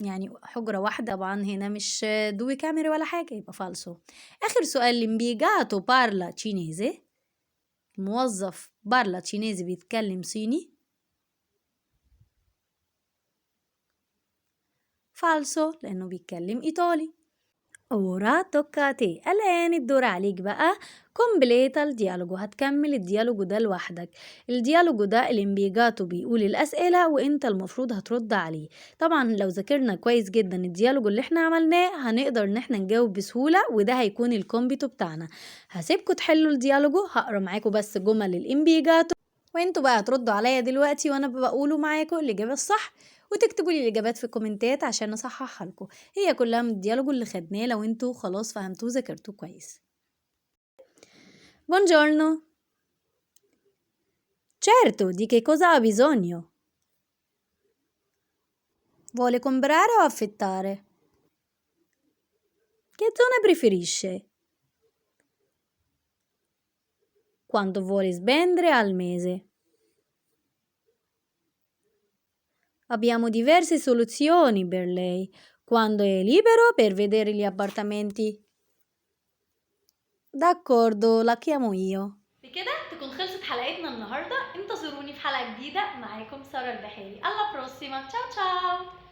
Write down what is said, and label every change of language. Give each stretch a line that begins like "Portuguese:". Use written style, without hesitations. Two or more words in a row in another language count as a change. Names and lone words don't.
Arabic: يعني حجرة واحدة. طبعا هنا مش
Italian: due camere
Arabic: ولا حاجة، يبقى فالسو. آخر سؤال،
Italian: l'impiegato parla cinese.
Arabic: الموظف
Italian: parla cinese,
Arabic: بيتكلم صيني. فالسو، لأنه بيتكلم إيطالي.
Italian: Ora tocca a te.
Arabic: الآن الدور عليك بقى. كومبليتا الديالوجو، هتكمل الديالوجو ده لوحدك. الديالوجو ده الامبيجاتو بيقول الأسئلة وانت المفروض هترد عليه. طبعا لو ذاكرنا كويس جدا الديالوجو اللي احنا عملناه هنقدر ان احنا نجاوب بسهولة، وده هيكون الكومبيتو بتاعنا. هسيبكوا تحلوا الديالوجو، هقرا معاكم بس جمل الامبيجاتو وانتوا بقى هتردوا عليا دلوقتي وانا بقوله معاكم الإجابة الصح، وتكتبوا لي الإجابات في الكومنتات عشان أصححها لكم. هي كلها من الديالوجو اللي خدناه لو انتوا خلاص فهمتوه ذاكرتوه كويس.
Italian: Buongiorno. Certo, di che cosa ha bisogno? Vuole comprare o affittare? Che zona preferisce? Quanto vuole spendere al mese? Abbiamo diverse soluzioni per lei. Quando è libero per vedere gli appartamenti? D'accordo, la chiamo io.
Arabic: بكده تكون خلصت حلقتنا النهارده. انتظروني في حلقه جديده. معاكم ساره البحيري.
Italian: alla prossima. ciao ciao.